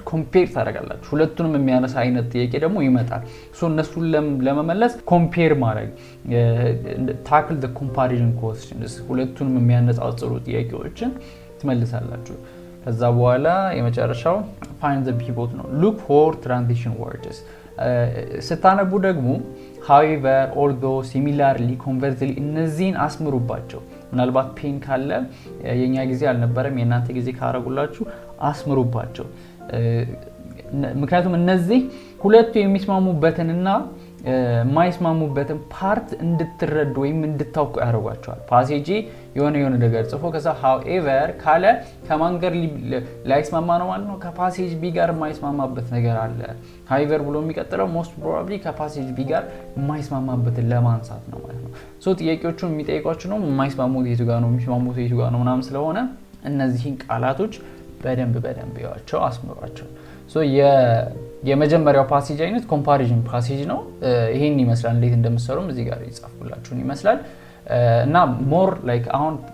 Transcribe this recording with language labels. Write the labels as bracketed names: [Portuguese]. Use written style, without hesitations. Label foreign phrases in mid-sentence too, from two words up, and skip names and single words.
[Amharic] ኮምፔር ታደርጋላችሁ። ሁለቱንም የሚያነሳ አይነት ጥያቄ ደግሞ ይመጣል። እነሱን ለመመለስ ኮምፔር ማድረግ [English] tackle the comparison questions [Amharic] ሁለቱንም የሚያነጻጽሩ ጥያቄዎችን ትመልሳላችሁ። ከዛ በኋላ የመጨረሻው [English] find the pivot [Amharic] ነው። [English] look for transition words [Amharic] ስታነቡ ደግሞ [English] however although similarly conversely [Amharic] እነዚህን አስምሩባቸው። ምናልባት ፔን ካለ የኛ ጊዜ አልነበረም የእናንተ ጊዜ ካረጉላችሁ አስምሩባቸው። ምክንያቱም እነዚህ ሁለቱ የሚስማሙበትንና የማይስማሙበትን ፓርት እንድትረዱ ወይም እንድታውቁ ያደርጓቸዋል። ፓሴጅ የሆነ ነገር ጽፎ ከዛ however ካለ ከማን ጋር ላይስማማ ነው ማለት ነው? ከፓሴጅ ቢ ጋር የማይስማማበት ነገር አለ። however ብሎ የሚቀጥለው [English] most probably [Amharic] ከፓሴጅ ቢ ጋር የማይስማማበትን ለማንሳት ነው ማለት ነው። ጥያቄዎቹን የሚጠይቋችሁ ነው የማይስማሙት የቱ ጋር ነው የሚስማሙት የቱ ጋር ነው ምናምን ስለሆነ እነዚህን ቃላቶች በደንብ ያዋቸው አስምሯቸው። የመጀመሪያው ፓሴጅ አይነት [English] comparison passage [Amharic] ነው። ይሄን ይመስላል። እንዴት እንደምትሰሩም እዚህ ጋር ይጻፍላችሁን ይመስላል። እና [English] more like [Amharic] አሁን